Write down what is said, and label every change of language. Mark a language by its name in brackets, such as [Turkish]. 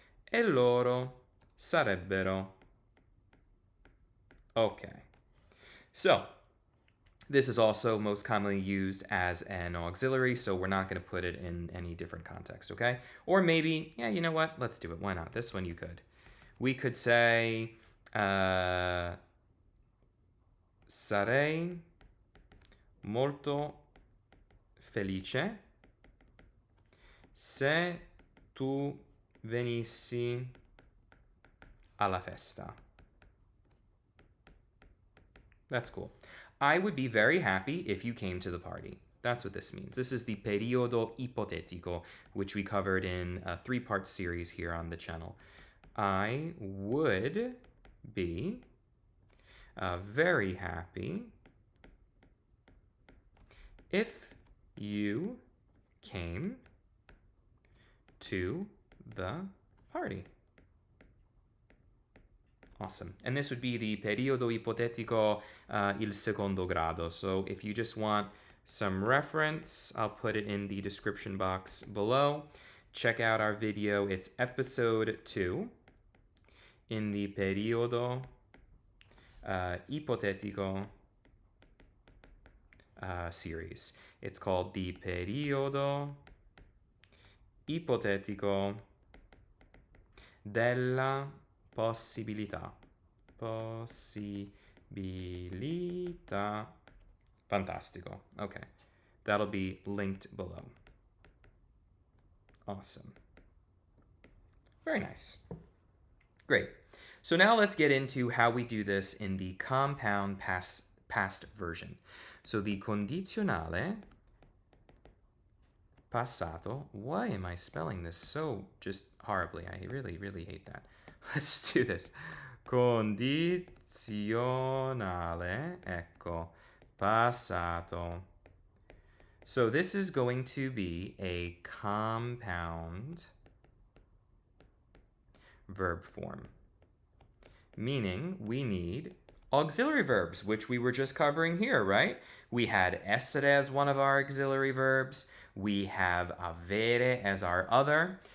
[Italian] E loro sarebbero. Okay. [English] So, this is also most commonly used as an auxiliary, so we're not going to put it in any different context, okay? Or maybe, yeah, you know what? Let's do it. Why not? This one you could. We could say, [Italian] sarei molto felice se tu venissi alla festa. [English] That's cool. I would be very happy if you came to the party. That's what this means. This is the periodo ipotetico, which we covered in a 3-part series here on the channel. I would be very happy if you came to the party. Awesome. And this would be the periodo ipotetico il secondo grado. So if you just want some reference, I'll put it in the description box below. Check out our video. It's episode 2 in the periodo ipotetico series. It's called the periodo ipotetico della possibilità. [Italian] Possibilità. Fantastico. Okay. [English] That'll be linked below. Awesome. Very nice. Great. So now let's get into how we do this in the compound past version. So the condizionale passato. Why am I spelling this so just horribly? I really, really hate that. Let's do this. [Italian] Condizionale, ecco, passato. [English] So this is going to be a compound verb form, meaning we need auxiliary verbs, which we were just covering here, right? We had essere as one of our auxiliary verbs. We have avere as our other.